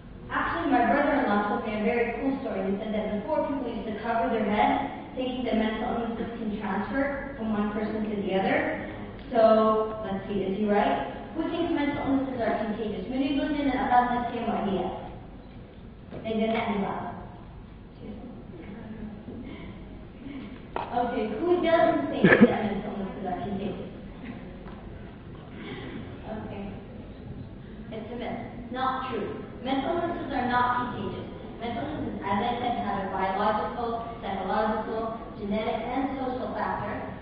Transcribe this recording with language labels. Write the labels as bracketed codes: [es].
[en] Actually, my brother-in-law told me a very cool story. He said that before people used to cover their head, thinking that mental illnesses can transfer from one person to the other. So, let's see, is he right? Who thinks mental illnesses are contagious? [ar] من يقول لنا الأمراض النفسية معدية؟ إذا نحن بعض. [en] Okay, who doesn't think that mental illnesses are contagious? Okay, it's a myth. Not true. Mental illnesses are not contagious. Mental illnesses, as I said, have a biological, psychological, genetic, and social factor.